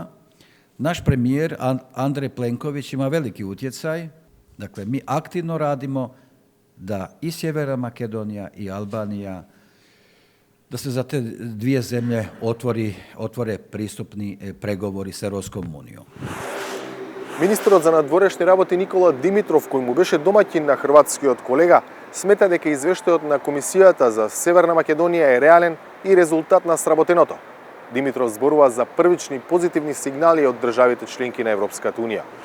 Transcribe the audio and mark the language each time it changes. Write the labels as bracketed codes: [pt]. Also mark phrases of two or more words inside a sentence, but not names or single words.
[hr] Naš premijer Andrej Plenković ima veliki utjecaj. Dakle, mi aktivno radimo da i Sjeverna Makedonija i Albanija, da se za te dvije zemlje otvore pristupni pregovori s Europskom unijom. [mk] Министерот за надворешни работи Никола Димитров, кој му беше домаќин на хрватскиот колега, смета дека извештајот на Комисијата за Северна Македонија е реален и резултат на сработеното. Димитров зборува за првични позитивни сигнали од државите членки на Европската унија.